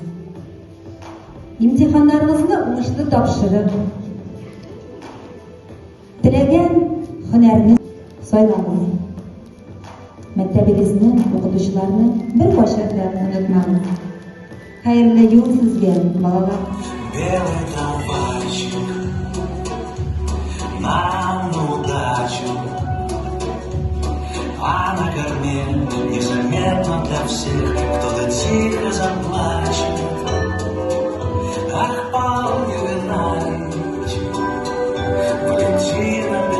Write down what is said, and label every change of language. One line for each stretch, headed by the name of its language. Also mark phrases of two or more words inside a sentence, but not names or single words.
Tatar: Имтиханнарыгызны уңышлы тапшырып, теләгән һөнәрне сайлагыз. Мәктәбегезне, укытучыларны беркайчан да онытмагыз. Хәерле юл сезгә, балалар.
Russian: Белый трамвайчик нам на удачу, а на корме незаметно для всех кто-то тихо заплачет. Ах, Павел Ювеналович, Валентина